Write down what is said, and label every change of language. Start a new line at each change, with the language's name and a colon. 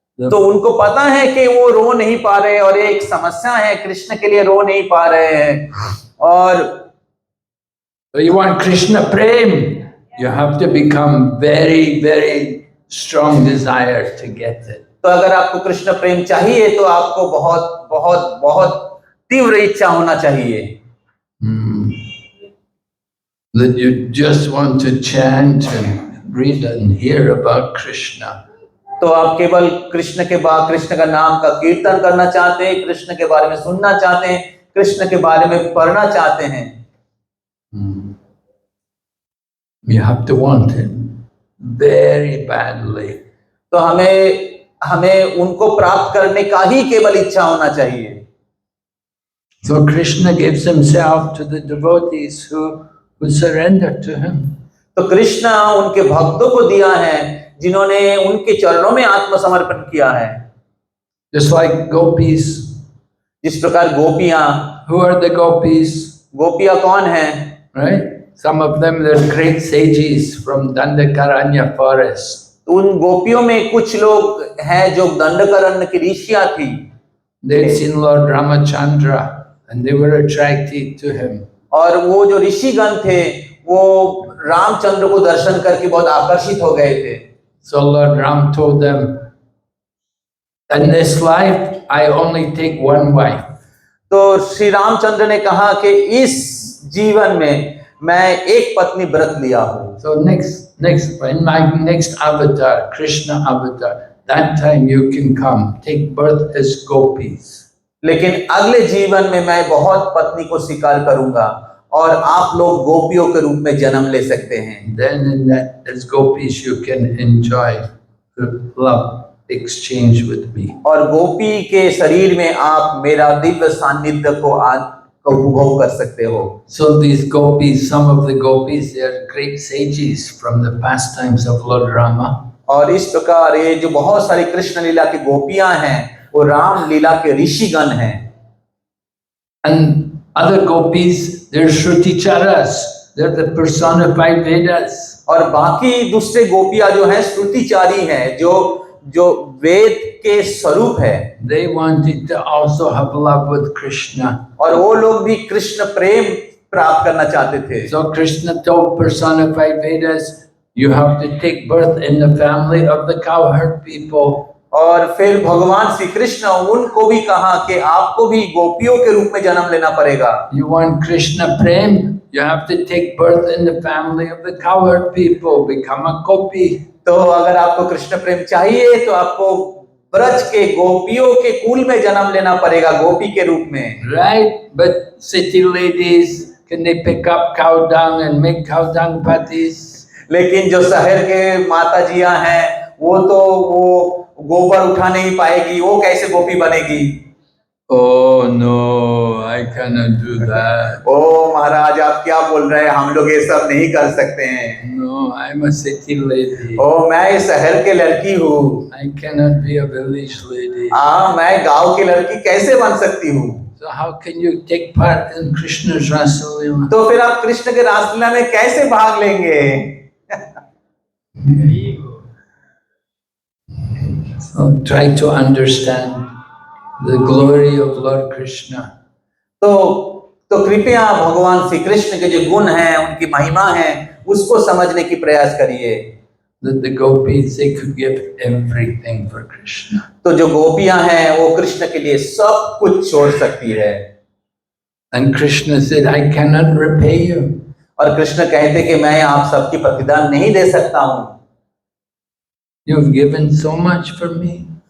Hindi: तो उनको पता है कि वो रो नहीं पा रहे और एक समस्या है, कृष्ण के लिए रो नहीं पा रहे हैं। और
English: So you want Krishna prem, you have to become very, very strong desire to get it.
Hindi: तो अगर आपको कृष्ण प्रेम चाहिए तो आपको बहुत बहुत बहुत तीव्र इच्छा होना चाहिए।
English: That you just want to chant and read and hear about Krishna.
Hindi: तो आप केवल कृष्ण के बाद कृष्ण का नाम का कीर्तन करना चाहते हैं, कृष्ण के बारे में सुनना चाहते हैं, कृष्ण के बारे में पढ़ना चाहते हैं।
English: You have to want him very badly.
Hindi: तो हमें उनको प्राप्त करने का ही केवल इच्छा होना चाहिए।
English: So Krishna gives himself to the devotees who surrender to him.
Hindi: तो कृष्ण उनके भक्तों को दिया है जिन्होंने उनके चरणों में आत्मसमर्पण किया है।
English: Just like gopis.
Hindi: जिस प्रकार गोपियां।
English: Who are the gopis?
Hindi: गोपियां कौन हैं?
English: Right? Some of them they're great sages from Dandakaranya forest.
Hindi: उन गोपियों में कुछ लोग हैं जो दंडकारण्य की ऋषियां थी।
English: They'd seen Lord Ramachandra and they were attracted to him.
Hindi: और वो जो ऋषिगण थे वो रामचंद्र को दर्शन करके बहुत आकर्षित हो गए थे।
English: So Lord Ram told them, in this life I only take one wife.
Hindi: तो श्री रामचंद्र ने कहा कि इस जीवन में मैं एक पत्नी व्रत लिया हूँ।
English: So in my next avatar, Krishna avatar, that time you can come, take birth as gopis.
Hindi: लेकिन अगले जीवन में मैं बहुत पत्नी को स्वीकार करूंगा और आप लोग गोपियों के रूप में जन्म ले सकते हैं।
English: Then in that as gopis you can enjoy the love exchange with me.
Hindi: और गोपी के शरीर में आप मेरा दिव्य सान्निध्य को उपभोग कर सकते हो।
English: So these gopis, some of the gopis, they are great sages from the pastimes of Lord Rama.
Hindi: और इस प्रकार ये जो बहुत सारी कृष्ण लीला की गोपियां हैं वो राम लीला के ऋषिगण हैं।
English: And other gopis, they're Shruticharas, they're the personified Vedas.
Hindi: और बाकी दूसरे गोपियां जो हैं श्रुतिचारी हैं, जो वेद के स्वरूप है।
English: They wanted to also have love with Krishna.
Hindi: और वो लोग भी कृष्ण प्रेम प्राप्त करना चाहते थे।
English: So Krishna told personified Vedas, you have to take birth in the family of the cowherd people.
Hindi: और फिर भगवान श्री कृष्ण उनको भी कहा कि आपको भी गोपियों के रूप में जन्म लेना पड़ेगा।
English: You want Krishna prem? You have to take birth in the family of the cowherd people, become a gopi.
Hindi: तो अगर आपको कृष्ण प्रेम चाहिए तो आपको ब्रज के गोपियों के कुल में जन्म लेना पड़ेगा, गोपी के रूप में।
English: Right? But city ladies, can they pick up cow dung and make cow dung patties?
Hindi: लेकिन जो शहर के माता जियां हैं वो गोबर उठा नहीं पाएगी, वो कैसे गोपी बनेगी?
English: Oh no, I cannot do that.
Hindi: ओ महाराज आप क्या बोल रहे हैं, हम लोग ये सब नहीं कर सकते हैं।
English: No, Oh, I'm a city lady.
Hindi: ओ मैं इस शहर के लड़की हूँ,
English: I cannot be a village lady.
Hindi: हाँ मैं गांव की लड़की कैसे बन सकती हूँ?
English: So how can you take part in Krishna's Rasa Leela?
Hindi: तो फिर आप कृष्ण के रासलीला में कैसे भाग लेंगे?
English: So try to understand the glory of Lord Krishna.
Hindi: तो कृपया भगवान श्री कृष्ण के जो गुण हैं, उनकी महिमा है, उसको समझने की प्रयास करिए।
English: That the gopis, they could give everything for Krishna.
Hindi: तो जो गोपियां हैं वो कृष्ण के लिए सब कुछ छोड़ सकती है।
English: And Krishna said, I cannot repay you.
Hindi: और कृष्ण कहते कि मैं आप सबकी प्रतिदान नहीं दे सकता हूँ।
English: You've given so much for me.